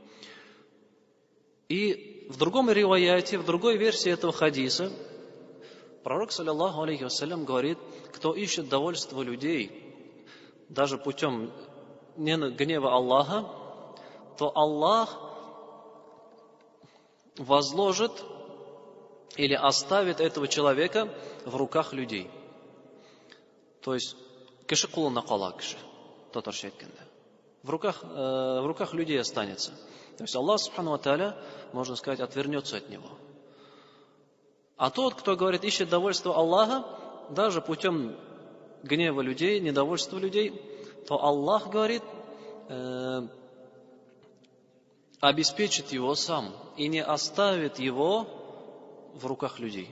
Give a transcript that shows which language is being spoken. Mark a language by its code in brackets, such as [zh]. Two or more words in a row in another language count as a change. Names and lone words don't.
[ru] И в другом риваяте, в другой версии этого хадиса, пророк, [ar] صلى الله عليه وسلم, [ru] говорит, кто ищет довольства людей, даже путем гнева Аллаха, то Аллах возложит или оставит этого человека в руках людей. То есть, [tt] кеше кулына кала кеше, татарча айтканда. [ru] В руках людей останется. То есть [ar] الله سبحانه وتعالى, [ru] можно сказать, отвернется от него. А тот, кто говорит, ищет довольство Аллаха, даже путем гнева людей, недовольства людей, то Аллах говорит, обеспечит его сам и не оставит его в руках людей.